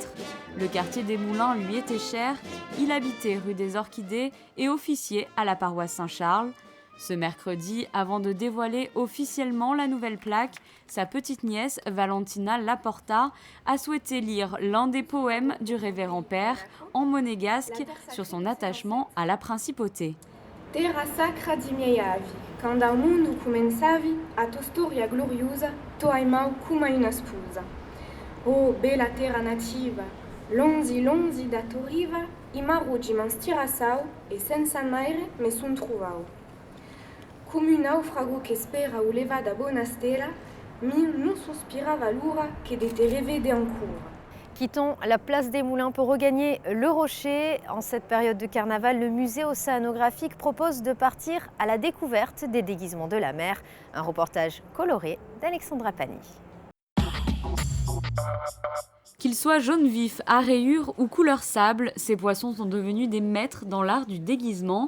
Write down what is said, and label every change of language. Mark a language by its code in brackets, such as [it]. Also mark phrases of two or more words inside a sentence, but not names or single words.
[fr] Le quartier des Moulins lui était cher, il habitait rue des Orchidées et officiait à la paroisse Saint-Charles. Ce mercredi, avant de dévoiler officiellement la nouvelle plaque, sa petite nièce, Valentina Laporta, a souhaité lire l'un des poèmes du révérend père en monégasque sur son attachement à la principauté. [lij] Terra sacra di miei avi, quando al mondo comenzavi, a tua storia gloriosa, tu hai mau come una sposa. Oh, bella terra nativa, lonzi da tua riva, i maruggi m'han stirassau e senza maire me son trovau. Come un naufrago che spera o leva da bona stella, mi non sospirava l'ura che de te revede ancora. [fr] Quittons la place des Moulins pour regagner le Rocher. En cette période de carnaval, le musée océanographique propose de partir à la découverte des déguisements de la mer. Un reportage coloré d'Alexandra Pani. Qu'ils soient jaune vif, à rayures ou couleur sable, ces poissons sont devenus des maîtres dans l'art du déguisement.